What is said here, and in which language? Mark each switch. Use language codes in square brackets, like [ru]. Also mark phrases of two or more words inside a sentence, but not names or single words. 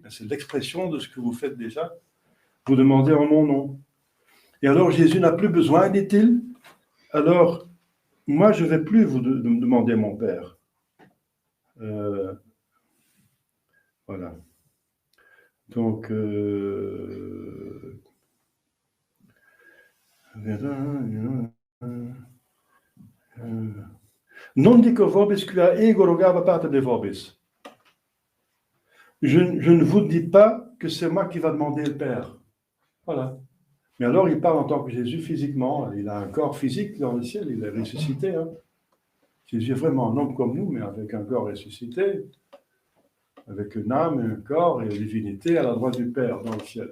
[fr] Mais c'est l'expression de ce que vous faites déjà. Vous demandez en mon nom. Et alors Jésus n'a plus besoin, dit-il. Alors, moi, je ne vais plus vous demander mon Père. Voilà. Donc, [la] non dico vobis quia ego rogava pater de vobis. [fr] Je ne vous dis pas que c'est moi qui va demander le Père. Voilà. Mais alors, il parle en tant que Jésus physiquement. Il a un corps physique dans le ciel, il est ressuscité. Hein. Jésus est vraiment un homme comme nous, mais avec un corps ressuscité, avec une âme, un corps et une divinité à la droite du Père dans le ciel.